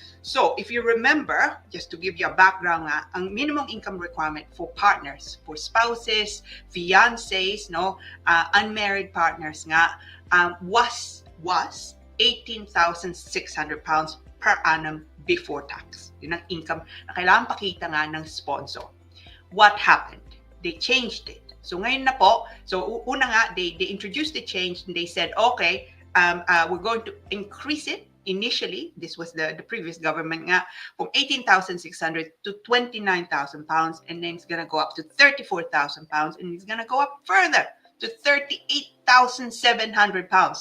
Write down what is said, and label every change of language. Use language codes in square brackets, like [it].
[en] So if you remember, just to give you a background, ang minimum income requirement for partners, for spouses, fiancés, unmarried partners nga, was 18,600 pounds per annum before tax. [tl] Yun ang income na kailangan pakita nga ng sponsor. [en] What happened? They changed it. So [tl] ngayon na po, so una nga, [en] they introduced the change and they said, okay, we're going to increase it. Initially, this was the previous government nga, from 18,600 to 29,000 pounds, and then it's going to go up to 34,000 pounds, and it's going to go up further to 38,700 pounds.